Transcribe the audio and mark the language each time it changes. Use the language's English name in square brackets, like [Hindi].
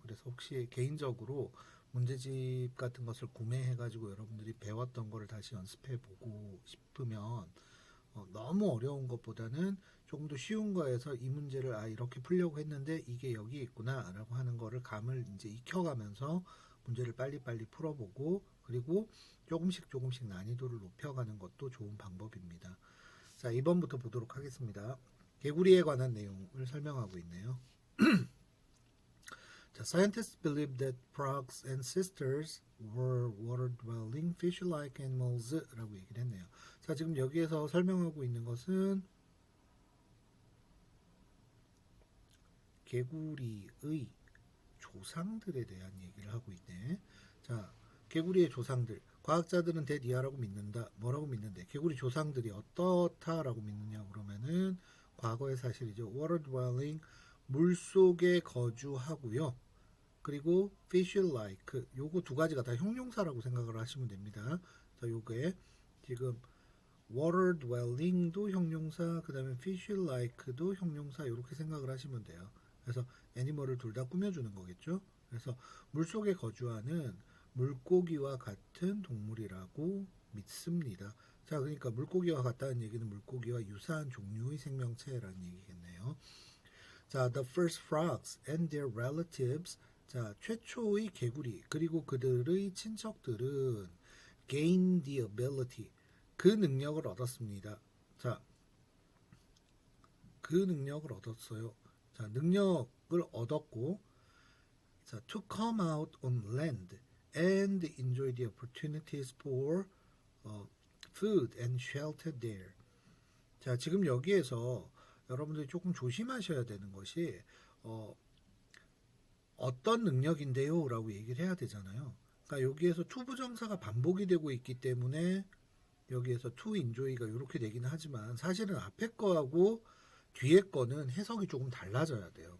[Korean] 그래서 혹시 개인적으로 문제집 같은 것을 구매해가지고 여러분들이 배웠던 거를 다시 연습해보고 싶으면 너무 어려운 것보다는 조금 더 쉬운 거에서 이 문제를 이렇게 풀려고 했는데 이게 여기 있구나 라고 하는 거를 감을 이제 익혀가면서 문제를 빨리빨리 풀어보고 그리고 조금씩 난이도를 높여가는 것도 좋은 방법입니다. 자, 2번부터 보도록 하겠습니다. 개구리에 관한 내용을 설명하고 있네요. [English] 자, scientists believe that frogs and sisters were water-dwelling fish-like animals [Korean] 라고 얘기를 했네요. 자, 지금 여기에서 설명하고 있는 것은 개구리의 조상들에 대한 얘기를 하고 있네. 자, 개구리의 조상들. 과학자들은 대니아라고 믿는다. 뭐라고 믿는데? 개구리 조상들이 어떻다라고 믿느냐 그러면은 과거의 사실이죠. water dwelling 물 속에 거주하고요. 그리고 fish like 요거 두 가지가 다 형용사라고 생각을 하시면 됩니다. 자, 요게 지금 water dwelling도 형용사, 그다음에 fish like도 형용사 이렇게 생각을 하시면 돼요. 그래서 애니멀을 둘 다 꾸며주는 거겠죠. 그래서 물속에 거주하는 물고기와 같은 동물이라고 믿습니다. 자, 그러니까 물고기와 같다는 얘기는 물고기와 유사한 종류의 생명체라는 얘기겠네요. [English] 자, the first frogs and their relatives. [Korean] 자, 최초의 개구리 그리고 그들의 친척들은 [English] gain the ability. [Korean] 그 능력을 얻었습니다. 자, 그 능력을 얻었어요. 자, 능력을 얻었고, 자, [English] to come out on land and enjoy the opportunities for food and shelter there. [Korean] 자, 지금 여기에서 여러분들이 조금 조심하셔야 되는 것이 어떤 능력인데요? 라고 얘기를 해야 되잖아요. 그러니까 여기에서 to 부정사가 반복이 되고 있기 때문에 여기에서 to enjoy가 이렇게 되기는 하지만 사실은 앞에 거하고 뒤에 거는 해석이 조금 달라져야 돼요.